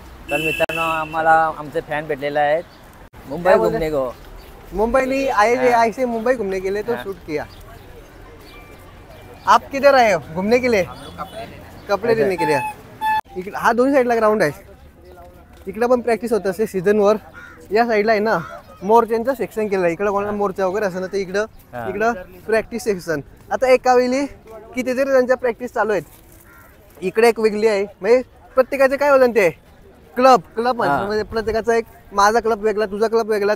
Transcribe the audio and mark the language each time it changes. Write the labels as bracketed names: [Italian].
[Marathi] तर मित्रांनो आम्हाला आमचे फॅन भेटलेले आहेत मुंबई काय बोलते? [Hindi] घुमने को। मुंबई नहीं आए आए से मुंबई घूमने के लिए तो शूट किया। आप किधर आए हो घूमने के लिए? कपडे लेने के लिए। [Marathi] इकडे हा दोन्ही साईडला ग्राउंड आहे, इकडे पण प्रॅक्टिस होत असते सीझनवर। या साईडला आहे ना मोर्चांचं सेक्शन केलं, इकडे कोणाला मोर्चा वगैरे असं ना तर इकडं प्रॅक्टिस सेक्शन। आता एका वेळी कितीतरी त्यांच्या प्रॅक्टिस चालू आहेत, इकडे एक वेगळी आहे, म्हणजे प्रत्येकाचे काय होतं ते क्लब म्हणजे प्रत्येकाचा एक, माझा क्लब वेगळा, तुझा क्लब वेगळा।